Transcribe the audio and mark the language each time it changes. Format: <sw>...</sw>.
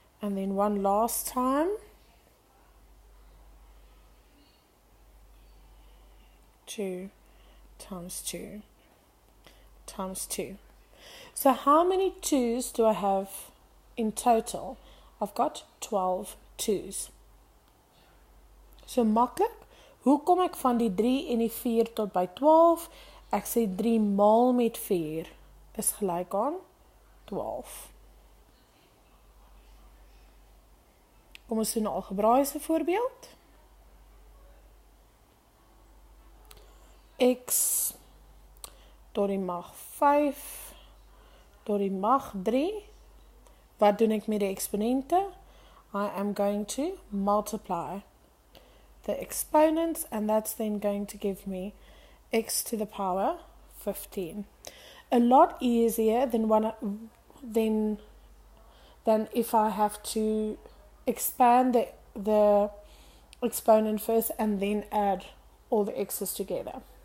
<en>And then one last time. 2 times 2 times 2. So how many 2's do I have in total? I've got 12 2's.</en> <af>So maklik, hoe kom ek van die 3 en die 4 tot by 12? Ek sê 3 maal met 4 is gelyk aan 12. Kom ons doen 'n algebraiese voorbeeld. X tot die mag 5 tot die mag 3. Wat doen ek met die eksponente?</af> <en>I am going to multiply the exponents, and that's then going to give me x to the power 15. A lot easier than if I have to expand the exponent first and then add all the x's together.</en>